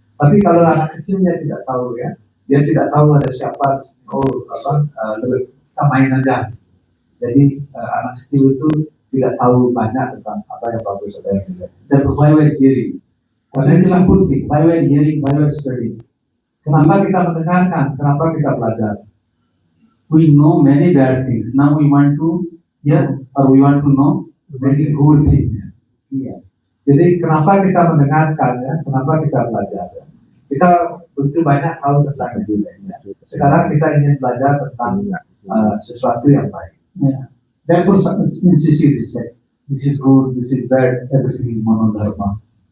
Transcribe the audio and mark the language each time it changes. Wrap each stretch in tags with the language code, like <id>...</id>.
<id>Tapi kalau anak kecil dia tidak tahu ya, dia tidak tahu ada siapa, kita main aja. Jadi anak kecil itu tidak tahu banyak tentang apa yang bagus, apa yang tidak.</id> <en>Therefore, why we are hearing?</en> <id>Karena itu</id> <en>simple thing. Why we are hearing? Why we are studying?</en> <id>Kenapa kita mendengarkan? Kenapa kita belajar?</id> <en>We know many bad things. Now we want to hear, or we want to know many good things.</en> <id>Iya. Jadi kenapa kita mendengarkan ya? Kenapa kita belajar? Ya? Kita begitu banyak tahu tentang itu ya. Sekarang kita ingin belajar tentang sesuatu yang baik.</id> <en>Yeah. Therefore, in CC they say, this is good, this is bad, everything is monodharma.</en>